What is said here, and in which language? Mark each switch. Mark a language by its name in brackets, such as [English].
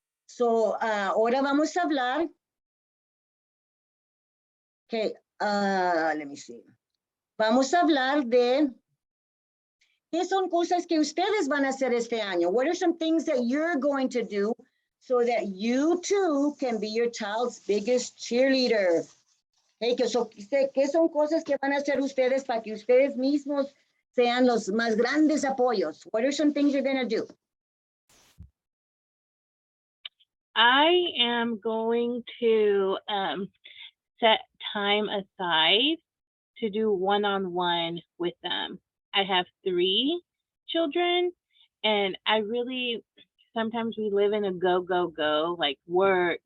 [Spanish] So, ahora vamos a hablar. [English] Let me see. [Spanish] Vamos a hablar de qué son cosas que ustedes van a hacer este año. [English] What are some things that you're going to do so that you too can be your child's biggest cheerleader? [Spanish] ¿Qué son cosas que van a hacer ustedes para que ustedes mismos sean los más grandes apoyos? [English] What are some things you're going to do? I am going to set time aside to do one-on-one with them. I have 3 children, and sometimes we live in a go, go, go, like work.